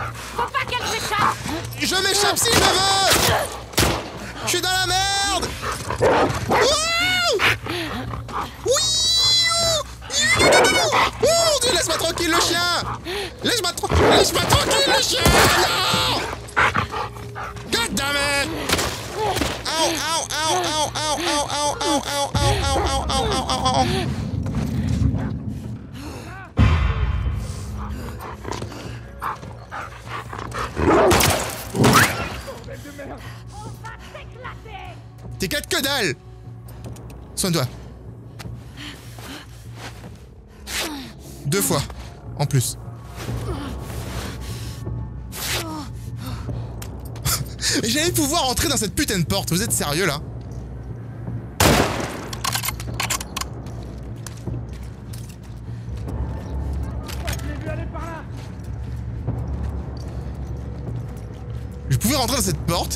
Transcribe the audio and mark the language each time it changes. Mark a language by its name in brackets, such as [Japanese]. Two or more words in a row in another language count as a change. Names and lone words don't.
[French] Faut pas qu'elle s'échappe! Je m'échappe si je veux! Je suis dans la merde! Wouh! Oh Dieu, laisse-moi tranquille le chien! Laisse-moi tranquille le chien! Non! [English] God damn it! Ow, ow, ow, ow, ow, ow, ow, ow, ow, ow, ow, ow, ow, ow, ow. [French] T'éclates que dalle! Soigne-toi. 2 fois, en plus. Et j'allais pouvoir entrer dans cette putain de porte, vous êtes sérieux là? Je pouvais rentrer dans cette porte.